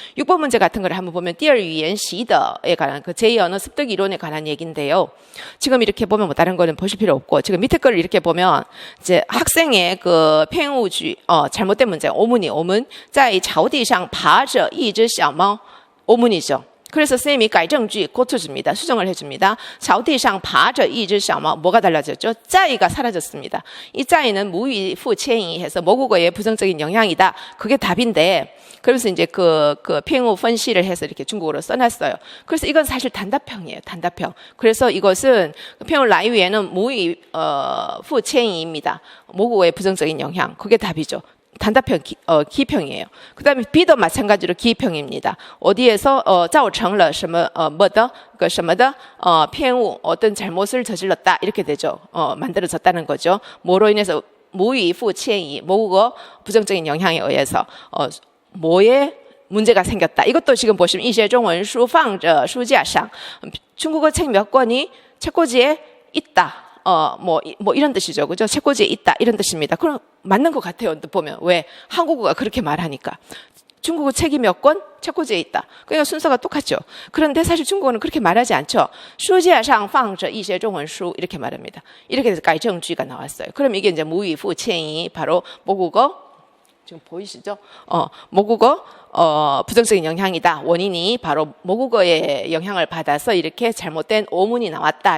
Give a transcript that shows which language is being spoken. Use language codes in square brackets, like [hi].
[ko] 6번 문제 같은 걸 한번 보면 第二语言习得에 관한 그 제2언어 습득 이론에 관한 얘기인데요. 지금 이렇게 보면 뭐 다른 거는 보실 필요 없고, 지금 밑에 거를 이렇게 보면 이제 학생의 그偏误句 잘못된 문제, 오문 [zh] 在草地上爬着一只小猫 [ko] 오문이죠. 그래서 선생님이 改正句 고쳐줍니다. 수정을 해줍니다. [zh] 草地上爬着一只小猫 [ko] 뭐가 달라졌죠? 在가 사라졌습니다. 이在는 무의fu迁移 해서 모국어의 부정적인 영향이다. 그게 답인데, 그래서 이제 그偏误 分析를 해서 이렇게 중국어로 써놨어요. 그래서 이건 사실 단답형이에요. 단답형. 그래서 이것은 偏误来源는 무의fu迁移입니다. 모국어의 부정적인 영향. 그게 답이죠. 단답형 기입형이에요. 그 다음에 B도 마찬가지로 기입형입니다. 어디에서 [zh] 造成了什么 [ko] 뭐的그什么的偏误 어떤 잘못을 저질렀다 이렇게 되죠. 만들어졌다는 거죠. 뭐로 인해서 무의fu迁移 모국어 부정적인 영향에 의해서 뭐에 문제가 생겼다. 이것도 지금 보시면 [zh] 一些中文书放着书架上 [ko] 중국어 책 몇 권이 책꽂이에 있다. 뭐 이런 뜻이죠. 그죠? 책꽂이에 있다. 이런 뜻입니다. 그럼 맞는 것 같아요. 보면. 왜? 한국어가 그렇게 말하니까. 중국어 책이 몇 권? 책꽂이에 있다. 그러니까 순서가 똑같죠. 그런데 사실 중국어는 그렇게 말하지 않죠. [zh] 书架上放着一些中文书 [ko] 이렇게 말합니다. 이렇게 해서 改正句가 나왔어요. 그럼 이게 이제 무의fu迁移 바로 모국어 지금 보이시죠? 모국어 부정적인 영향이다. 원인이 바로 모국어의 영향을 받아서 이렇게 잘못된 오문이 나왔다.